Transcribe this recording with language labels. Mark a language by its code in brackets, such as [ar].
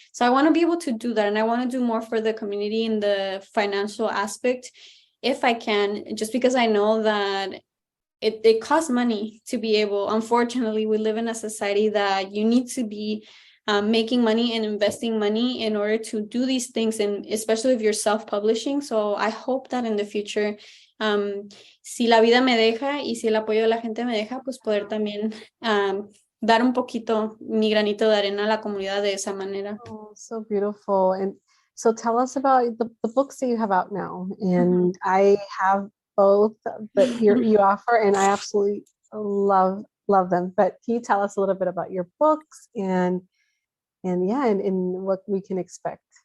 [en] So I want to be able to do that, and I want to do more for the community in the financial aspect if I can, just because I know that it costs money to be able. Unfortunately, we live in a society that you need to be making money and investing money in order to do these things, and especially if you're self-publishing. So I hope that in the future, [es] si la vida me deja y si el apoyo de la gente me deja, pues poder también dar un poquito mi granito de arena a la comunidad de esa manera. [en] Oh, so beautiful. And so tell us about the books that you have out now. And I have both that you offer, and I absolutely love them. But can you tell us a little bit about your books and what we can expect?